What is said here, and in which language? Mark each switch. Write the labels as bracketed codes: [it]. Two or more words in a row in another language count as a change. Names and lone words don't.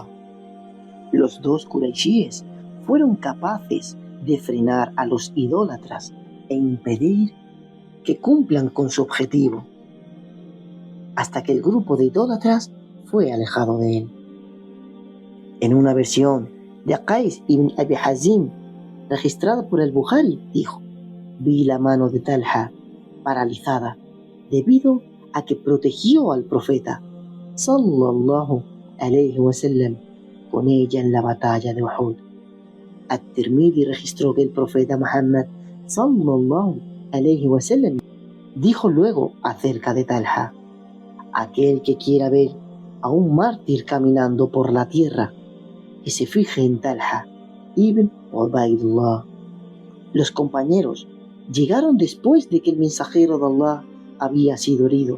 [es] Los dos Quraishíes fueron capaces de frenar a los idólatras e impedir que cumplan con su objetivo, hasta que el grupo de idólatras fue alejado de él. En una versión de Qais ibn Abi Hazim, registrada por el Bukhari, dijo: vi la mano de Talha paralizada debido a que protegió al profeta [ar] صلى الله عليه وسلم [es] con ella en la batalla de Uhud. At-Tirmidhi registró que el profeta Muhammad [ar] صلى الله عليه وسلم [es] dijo luego acerca de Talha: aquel que quiera ver a un mártir caminando por la tierra, que se fije en Talha ibn Ubaidullah. Los compañeros llegaron después de que el mensajero de Allah había sido herido.